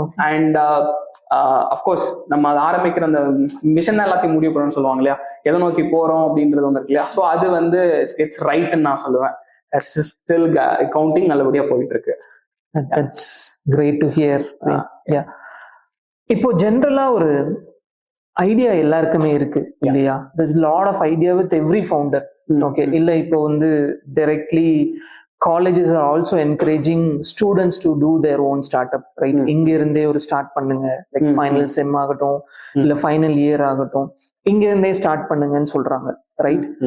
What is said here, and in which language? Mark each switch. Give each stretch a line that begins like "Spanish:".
Tamil: And of course நம்ம அதை ஆரம்பிக்கிற அந்த மிஷன் எல்லாத்தையும் முடிவு பண்ணணும்னு சொல்லுவாங்க இல்லையா, எதை நோக்கி போறோம் அப்படின்றது ஒன்று இருக்கு இல்லையா. ஸோ அது வந்து இட்ஸ் ரைட்னு நான் சொல்லுவேன். ஸ்டில் கவுண்டிங் நல்லபடியா போயிட்டு இருக்கு.
English: That's great to hear. Yeah.
Tamil: இப்போ ஜென்ரலா ஒரு ஐடியா எல்லாருக்குமே இருக்கு இல்லையா?
English: There's a lot of idea with every founder. Okay,
Tamil: இல்ல இப்போ வந்து
English: directly colleges are also encouraging students to do their own startup, right?
Tamil: இங்க இருந்தே ஒரு ஸ்டார்ட் பண்ணுங்க, லைக் ஃபைனல் செம் ஆகட்டும் இல்ல ஃபைனல் இயர் ஆகட்டும், இங்க இருந்தே ஸ்டார்ட் பண்ணுங்கன்னு சொல்றாங்க, ரைட்?